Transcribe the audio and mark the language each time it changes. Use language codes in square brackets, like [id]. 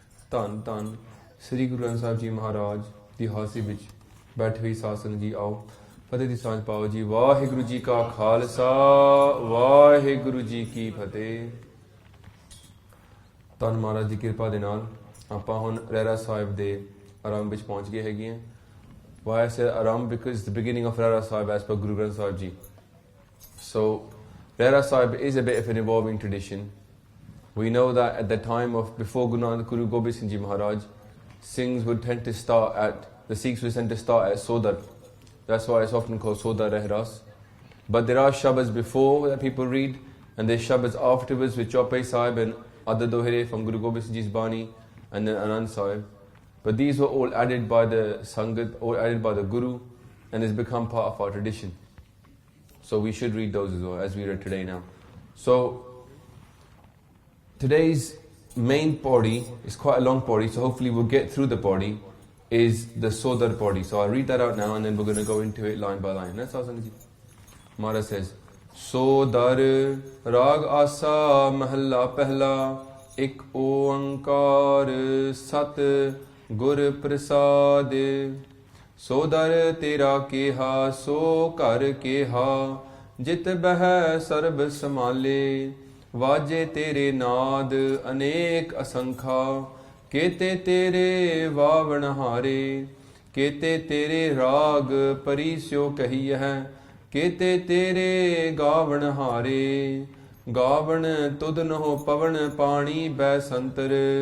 [pa] ਧੰਨ ਧੰਨ ਸ੍ਰੀ ਗੁਰੂ ਗ੍ਰੰਥ ਸਾਹਿਬ ਜੀ ਮਹਾਰਾਜ ਦੀ ਹਾਜ਼ਰੀ ਵਿੱਚ ਬੈਠੇ ਹੋਈ ਸਾਧ ਸੰਗਤ ਜੀ, ਆਓ ਫਤਿਹ ਦੀ ਸਾਂਝ ਪਾਓ ਜੀ। ਵਾਹਿਗੁਰੂ ਜੀ ਕਾ ਖਾਲਸਾ, ਵਾਹਿਗੁਰੂ ਜੀ ਕੀ ਫਤਿਹ। ਧੰਨ ਮਹਾਰਾਜ ਦੀ ਕਿਰਪਾ ਦੇ ਨਾਲ ਆਪਾਂ ਹੁਣ ਰਹਿਰਾਸ ਸਾਹਿਬ ਦੇ ਆਰੰਭ ਵਿੱਚ ਪਹੁੰਚ ਗਏ ਹੈਗੇ ਹਾਂ। [en] Why I say ਆਰੰਭ? Because the beginning of Rehraas Sahib as per Guru Granth Sahib Ji. So Rehraas Sahib is a bit of an evolving tradition. We know that at the time of before Guru Gobind Singh Ji Maharaj, Singhs would tend to start at, the Sikhs would tend to start at Sodar. That's why it's often called Sodar Rehraas. But there are shabads before that people read, and there's shabads afterwards with Chaupai Sahib and other dohere from Guru Gobind Singh Ji's Bani and then Anand Sahib. But these were all added by the Sangat, all added by the Guru, and has become part of our tradition. So we should read those as well, as we read today now. So today's main podi is quite a long podi, so hopefully we'll get through the podi, is the Sodar podi. So I'll read that out now and then we're going to go into it line by line. That's how Sangat Ji. [pa] Maharaj says, Sodar raag asa mahalla pehla, ik oankar sat ਗੁਰ ਪ੍ਰਸਾਦ, ਸੋਦਰ ਤੇਰਾ ਕੇਹਾ ਸੋ ਘਰ ਕੇਹਾ, ਜਿਤ ਬਹਿ ਸਰਬ ਸਮਾਲੇ, ਵਾਜੇ ਤੇਰੇ ਨਾਦ ਅਨੇਕ ਅਸੰਖਾ, ਕੇਤੇ ਤੇਰੇ ਵਾਵਣ ਹਾਰੇ, ਕੇਤੇ ਤੇਰੇ ਰਾਗ ਪਰਿਸਿਓ ਕਹੀਐ, ਕੇਤੇ ਤੇਰੇ ਗਾਵਣ ਹਾਰੇ, ਗਾਵਣ ਤੁਧਨੋ ਪਵਨ ਪਾਣੀ ਬੈ ਸੰਤਰ,